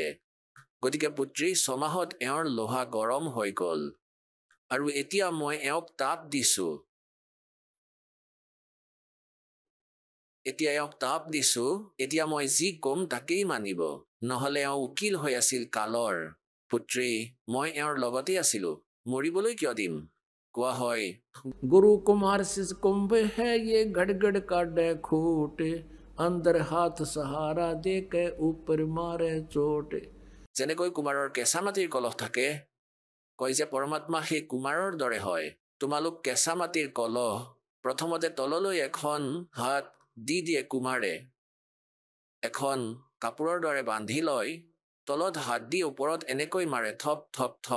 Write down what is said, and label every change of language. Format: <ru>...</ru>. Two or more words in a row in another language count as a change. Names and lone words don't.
<as>গতিকে পুত্ৰী, 6 মাহত এওঁৰ লোহা গৰম হৈ গ'ল, আৰু এতিয়া মই এওঁক তাপ দিছোঁ। এতিয়া মই যি কম তাকেই মানিব, নহ'লে এওঁ উকিল হৈ আছিল কালৰ। পুত্ৰী, মই এওঁৰ লগতে আছিলো, মৰিবলৈ কিয় দিম? কোৱা হয়,</as> <hi>गुरु कुमार शिष कुंभ है ये गड़गड़ का डैखोट, अंदर हाथ सहारा दे के ऊपर मारे चोट।</hi> <as>যেনেকৈ কুমাৰৰ কেঁচা মাটিৰ কলহ থাকে, কয় যে পৰমাত্মা সেই কুমাৰৰ দৰে হয়। তোমালোক কেঁচা মাটিৰ কলহ, প্ৰথমতে তললৈ এখন হাত দি দিয়ে কুমাৰে, এখন কাপোৰৰ দৰে বান্ধি লয়, তলত হাত দি ওপৰত এনেকৈ মাৰে, থপ থপ থপ।</as>